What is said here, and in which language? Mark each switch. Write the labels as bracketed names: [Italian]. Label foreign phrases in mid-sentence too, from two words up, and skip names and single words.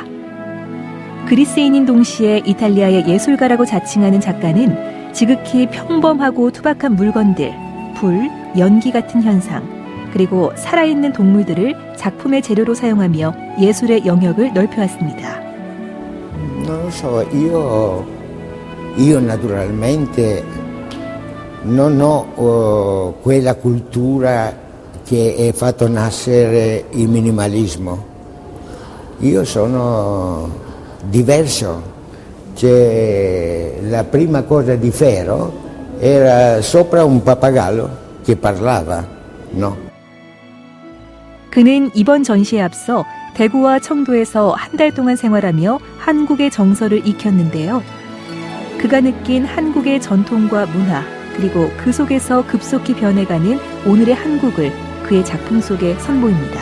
[Korean] 그리스인인 동시에 이탈리아의 예술가라고 자칭하는 작가는 지극히 평범하고 투박한 물건들, 불, 연기 같은 현상, 그리고 살아있는 동물들을 작품의 재료로 사용하며 예술의 영역을 넓혀왔습니다. [Italian] Non lo so, io naturalmente non ho quella cultura che ha fatto nascere il minimalismo. Io sono diverso. La prima cosa di Ferro era sopra un pappagallo che parlava, no? [Korean] 그는 이번 전시에 앞서 대구와 청도에서 한 달 동안 생활하며 한국의 정서를 익혔는데요. 그가 느낀 한국의 전통과 문화, 그리고 그 속에서 급속히 변해가는 오늘의 한국을 그의 작품 속에 선보입니다.